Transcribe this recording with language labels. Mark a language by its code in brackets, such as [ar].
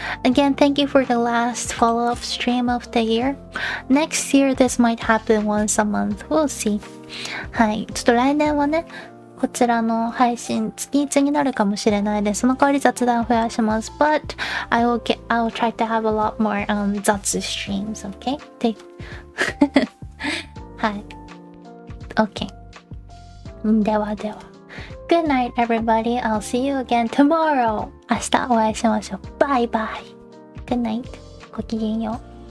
[en] Again, thank you for the last follow-up stream of the year. Next year, this might happen once a month. We'll see. [ja] はい。ちょっと来年はね、こちらの配信、月1になるかもしれないです。その代わり雑談増やします。 [en] But, I will try to have a lot more, 雑 streams, okay? [ja] はい。Okay. ではでは。 [en] Good night, everybody. I'll see you again tomorrow. [ja] 明日お会いしましょう。 [en] Bye bye. Good night. [ja] ごきげんよう。